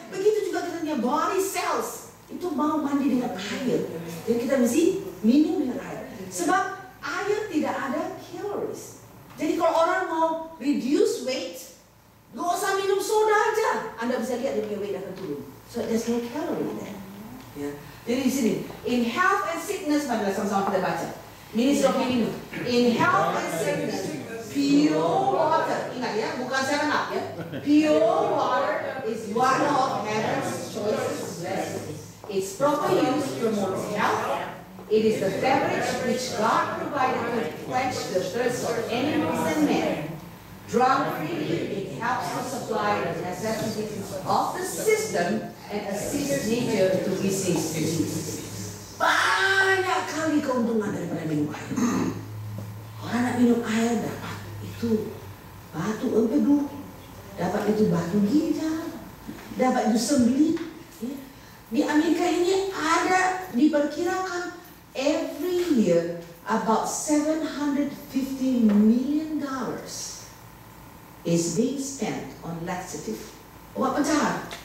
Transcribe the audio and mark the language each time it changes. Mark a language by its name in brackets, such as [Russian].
[Indonesian] Begitu juga kita punya body cells. Itu mau mandi dengan air. Jadi kita mesti minum dengan air. Sebab air tidak ada calories. Jadi kalau orang mau [English] reduce weight, [Indonesian] nggak usah minum soda aja. Anda bisa lihat dia punya weight akan turun. [English] So there's no calorie there. Ya. [Indonesian] Jadi di sini, [English] in health and sickness, [Indonesian] marilah sama-sama kita baca. [English] Ministry of Healing. In health and sickness, pure water. [Indonesian] Ingat ya, bukan 7-Up ya. [English] Pure water is one of heaven's choicest blessings. Its proper use promotes health. It is the beverage which God provided to quench the thirst of animals and men. Drunk freely, it helps to supply the necessities of the system and assist nature to resist disease. [Indonesian] Banyak kali keuntungan daripada minum air. Orang nak minum air dapat itu batu empedu, dapat itu batu ginjal, dapat itu sembelit. Di Amerika ini ada diperkirakan [English] every year about $750 million is being spent on laxative, [Indonesian] obat pencahat.